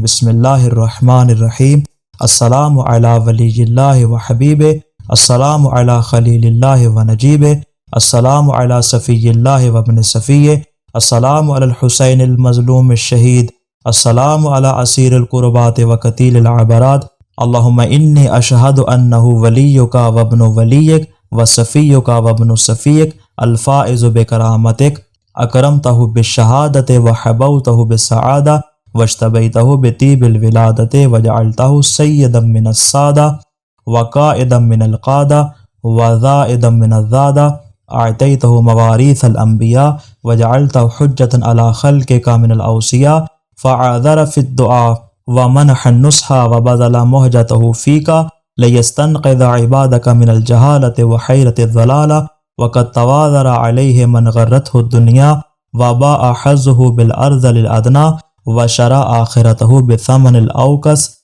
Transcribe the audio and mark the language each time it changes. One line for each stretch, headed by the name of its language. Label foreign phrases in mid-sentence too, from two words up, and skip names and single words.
Arabic: بسم اللہ الرحمن الرحیم۔ السلام علی ولی اللہ و حبیب، السلام علی خلیل اللہ و نجیب، السلام علی صفی اللہ و ابن صفی، السلام علی الحسین المظلوم الشہید، السلام علی اسیر القربات و قتیل العبرات، اللہم انی اشہد انہ ولیک و ابن ولیک و صفیک و ابن صفیک الفائز بکرامتک، اکرمتہ بالشہادت و حبوتہ بالسعادہ واجتبیتہ بطیب الولادت وجعلتہ سیدا من السادہ وقائدا من القادہ وذائدا من الزادہ، اعطیتہ مواریث الانبیاء وجعلتہ حجتا علی خلقک من الاوصیاء، فعاذر فی الدعاء ومنح النصح وبذل مہجتہ فیک لیستنقذ عبادک من الجہالۃ وحیرۃ الضلالہ، وقد تواذر علیہ من غرتہ الدنیا وباء حظہ بالارذل الادنی وشرى آخرته بثمن الأوكس